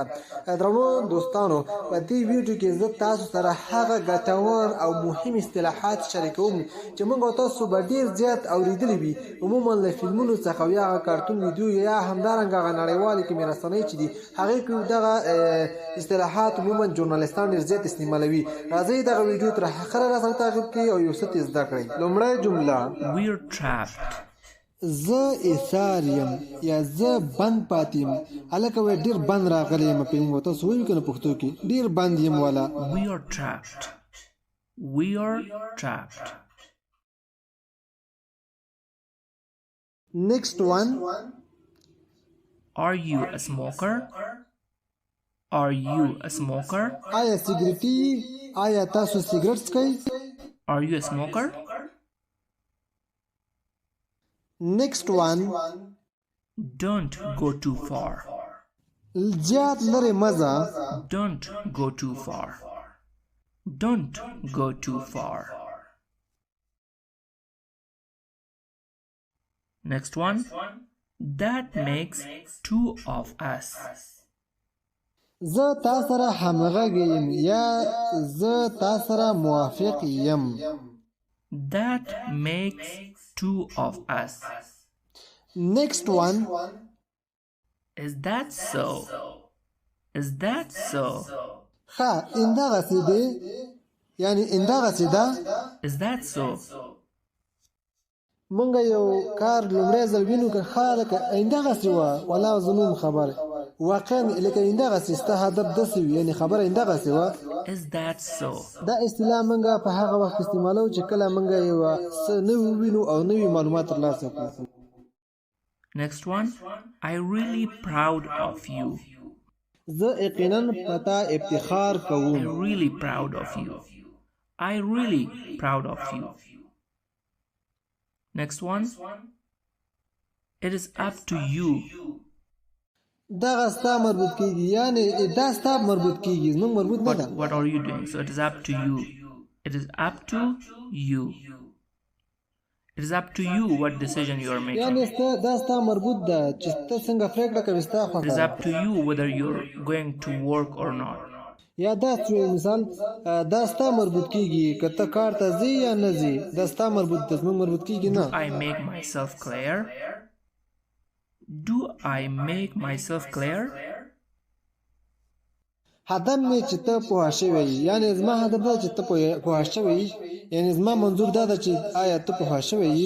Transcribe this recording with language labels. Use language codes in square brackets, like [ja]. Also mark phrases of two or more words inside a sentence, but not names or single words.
[ps] درنو دوستانو، په دې ویډیو کې زه تاسو سره هغه ګټور او مهم اصطلاحات شریکوم چې موږ او تاسو به ډېر زیات اورېدلي وي، عموما له فلمونو څخه او یا هغه کارتون ویډیو یا همدارنګه هغه نړیوالې کومې رسنۍ چې دي هغې کې دغه اصطلاحات عموما ژورنالستان ډېر زیات استعمالوي. راځئ دغه ویډیو تر اخره راسره تعقیب کړئ او یو څه ترې زده کړئ. لومړی جمله: [en] We're trapped. [ps] زه ایثار یم یا زه بند پاتې یم. هلکه وایي ډېر بند راغلی یم. په موږ تاسو وایو که نه پښتو کې ډېر بند یم والا. [en] We are trapped. We are trapped. Next one. Are you a smoker? Are you a smoker? [ps] آیا سیګریټي؟ آیا تاسو سیګریټ څکئ؟ [en] Are you a smoker? Next one. Don't go too far. [ps] زیات لرې مه ځه. [en] Don't go too far. Don't go too far. Next one. That makes two of us. [ps] زه تا سره همغږی یم یا زه تا سره موافق یم. [en] That makes two of us. Next one. Is that so? Is that so? [ps] ښه همدغسې دی، یعنې همدغسې ده. [en] Is that so? [ps] مونږ یو کار لومړی ځل وینو که ښه لکه همدغسې وه والله زه نه یم خبر واقعا لکه همدغسې ستا هدف داسې وي، یعنې خبره همدغسې وه. [en] Is that so? [ps] دا اصطلاح مونږ په هغه وخت استعمالو چې کله مونږ یوه څه نوي ووینو او نوي معلومات ترلاسه کړو. [en] Next one. I really proud of you. [ps] زه یقینا په تا افتخار کوم. [en] I really proud of you. I really proud of you. Next one. It is up to you. [ps] دغه ستا مربوط کیږي، یعنی دا ستا مربوط کیږي، زموږ مربوط نه ده. [en] What are you doing? So it is up to you. It is up to you. It is up to you what decision you are making. [ps] یعنی دا ستا مربوط ده چې ته څنګه پرېکړه کوې، ستا خوښه [en] It is [ps] ده. [en] up to you whether you're going to work or not. [ps] یا دا مثال دا ستا مربوط کیږي که ته کار ته ځې یا نه ځې، دا ستا مربوط ده، زموږ مربوط کیږي نه. [en] I make myself clear. Do I make myself clear? [ps] هدف مې چې ته پوه شوی یې، یعنې زما هدف دا چې ته پوه شوی یې، یعنې زما منظور دا ده چې آیا ته پوه شوی یې.